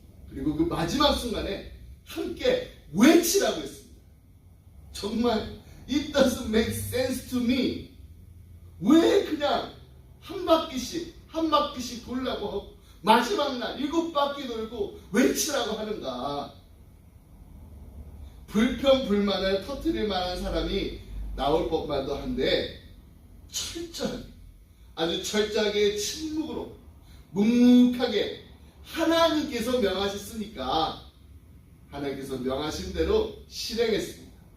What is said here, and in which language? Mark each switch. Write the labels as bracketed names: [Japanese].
[Korean] 그리고 그 마지막 순간에 함께 외치라고 했습니다. 정말 [English] It doesn't make sense to me. [Korean] 왜 그냥 한 바퀴씩 돌라고 하고 마지막 날 7바퀴 돌고 외치라고 하는가? 불평불만을 터뜨릴 만한 사람이 나올 법만도 한데 아주 철저하게 침묵으로 묵묵하게 하나님께서 명하셨으니까 하나님께서 명하신 대로 실행했습니다.